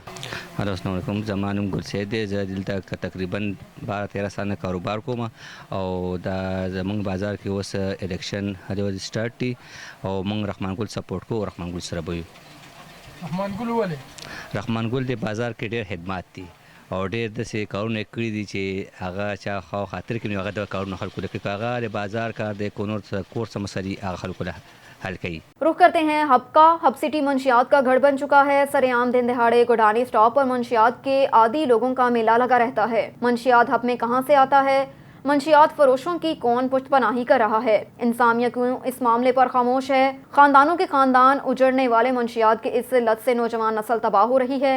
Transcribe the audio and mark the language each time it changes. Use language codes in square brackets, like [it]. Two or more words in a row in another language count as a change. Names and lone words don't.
[ps] السلام علیکم، زما نوم ګل سید دی. زه دلته تقریبا 12-13 سال نه کاروبار کوم او دا زمونږ بازار کې اوس الیکشن هر ورځ سٹارټ دی او مونږ رحمان ګل سپورټ کوو. رحمان ګل سره به یو. رحمان ګل ولې؟ رحمان ګل د بازار کې ډېر خدمات دي او ډېر داسې کارونه یې کړي دي چې هغه چا خوا خاطر کې نو هغه د کارونه خلکو له کوي. هغه د بازار کار د کور څه مسلې هغه خلکو له حل کړي. [ur] رخ کرتے ہیں ہب کا. ہب سٹی منشیات کا گھر بن چکا ہے. سر عام دن دہاڑے گوڈانی اسٹاپ پر منشیات کے عادی لوگوں کا میلہ لگا رہتا ہے. منشیات ہب میں کہاں سے آتا ہے؟ منشیات فروشوں کی کون پشت پناہی کر رہا ہے؟ انتظامیہ کیوں اس معاملے پر خاموش ہے؟ خاندانوں کے خاندان اجڑنے والے منشیات کی اس لت سے نوجوان نسل تباہ ہو رہی ہے.